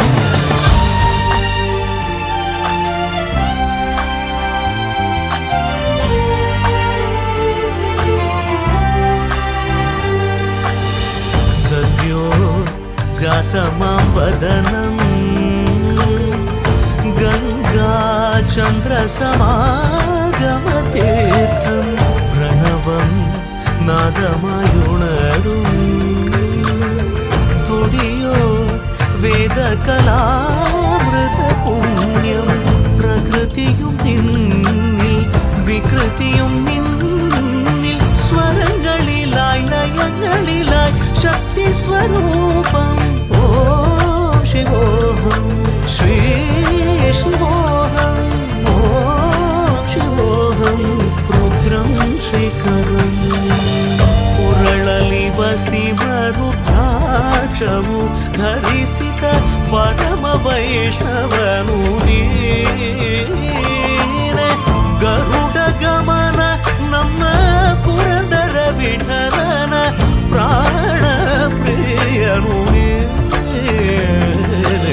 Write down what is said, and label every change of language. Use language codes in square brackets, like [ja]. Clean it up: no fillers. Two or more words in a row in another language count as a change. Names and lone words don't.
[sa] ಸದ್ಯೋ ಜಾತಮಾಂ ವದನಂ ಗಂಗಾ ಚಂದ್ರ ಸಮಾಗಮತೀರ್ಥಂ ಪ್ರಣವಂ [ml] നാദമായുണരും തുടിയോ വേദകലാമൃത പുണ്യം പ്രകൃതിയും നിന്നിൽ വികൃതിയും നിന്നിൽ സ്വരങ്ങളിലായി ലയങ്ങളിലായി ശക്തി സ്വരൂപം. [sa] ഓം ശിവോഹം ശ്രീ ശിവോഹം ഓം ശിവോഹം രുദ്രം ശ്രീകരം. [kn] ಉರಳಲಿ ವಸಿಮರುದ್ರಾಕ್ಷವು ಧರಿಸಿದ ಪರಮ ವೈಷ್ಣವನು ನೀನೆ. ಗರುಡ ಗಮನ ನಮ್ಮ ಪುರಂದರ ವಿಠಲನ ಪ್ರಾಣ ಪ್ರಿಯನು ನೀನೆ.